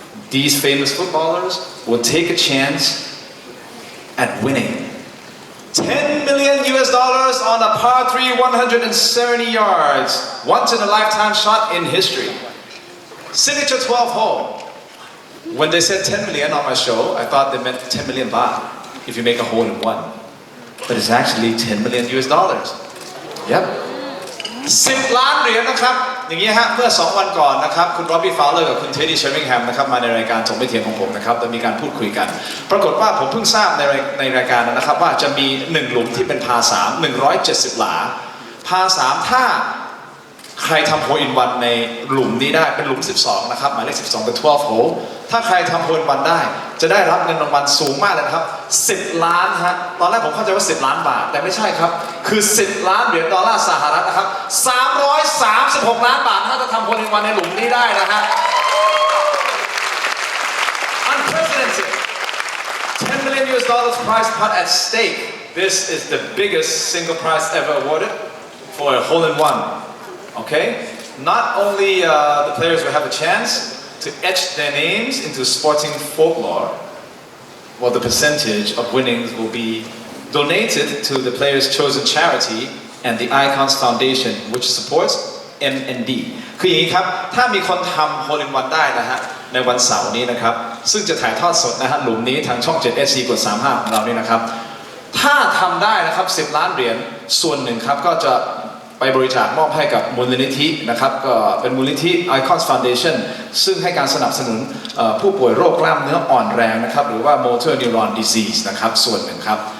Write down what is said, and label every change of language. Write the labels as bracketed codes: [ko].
[en] These famous footballers will take a chance at winning $10 million on a par 3 170 yards, once in a lifetime shot in history. Signature 12 hole. When they said 10 million on my show, I thought they meant 10 million baht if you make a hole in one. But it's actually $10 million. Yep. [th] 10 ล้านเหรียญนะครับอย่างนี้ฮะเมื่อ2วันก่อนนะครับคุณร็อบบี้ฟาวเลอร์กับคุณเท็ดดี้เชอร์ริงแฮมนะครับมาในรายการถกไม่เถียงของผมนะครับโดยมีการพูดคุยกันปรากฏว่าผมเพิ่งทราบในรายการนะครับว่าจะมี1หลุมที่เป็นพา3 170 หลาพา3ถ้า ใครทำโฮลอินวันในหลุมนี้ได้เป็นหลุม12นะครับหมายเลข12เป็น12โฮลถ้าใครทำโฮลอินวันได้จะได้รับเงินรางวัลสูงมากเลยนะครับ10 ล้านฮะตอนแรกผมเข้าใจว่า10 ล้านบาทแต่ไม่ใช่ครับคือ10 ล้านเหรียญดอลลาร์สหรัฐนะครับ336 ล้านบาทถ้าจะทำโฮลอินวันในหลุมนี้ได้นะฮะ [en] Unprecedented $10 million prize pot at stake. This is the biggest single prize ever awarded for a hole in one. Okay? Not only the players will have a chance to etch their names into sporting folklore, well, the percentage of winnings will be donated to the players' chosen charity and the Icons Foundation, which supports MND. [th] คืออย่างนี้ครับถ้ามีคนทำ Hole in One ได้นะฮะ ในวันเสาร์นี้นะครับซึ่งจะถ่ายทอดสดนะฮะหลุมนี้ทางช่อง 7 SC กด 35 ของเรานี่นะครับถ้าทำได้นะครับ10 ล้านเหรียญส่วนหนึ่งครับก็จะไปบริจาคมอบให้กับมูลนิธินะครับก็เป็นมูลนิธิ Icons Foundation ซึ่งให้การสนับสนุนผู้ป่วยโรคกล้ามเนื้ออ่อนแรงนะครับหรือว่า motor neuron disease นะครับส่วนหนึ่งครับ